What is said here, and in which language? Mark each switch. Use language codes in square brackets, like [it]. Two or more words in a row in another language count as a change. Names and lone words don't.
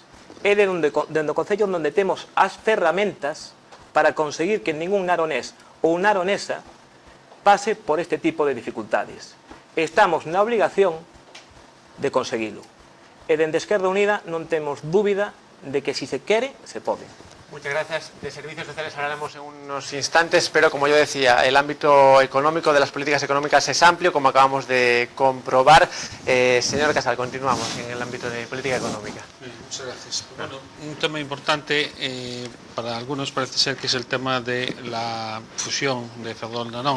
[gl] É dende o Concello onde temos as ferramentas para conseguir que ningún naronés ou naronesa pase por este tipo de dificultades. Estamos na obligación de conseguilo. E dende Esquerda Unida non temos dúbida de que si se quere, se pode. [es] Muchas gracias. De servicios sociales hablaremos en unos instantes, pero como yo decía, el ámbito económico de las políticas económicas es amplio, como acabamos de comprobar. Señor Casal, continuamos en el ámbito de política económica. Muchas gracias. Bueno, un tema importante para algunos parece ser que es el tema de la fusión de Ferrol-Narón.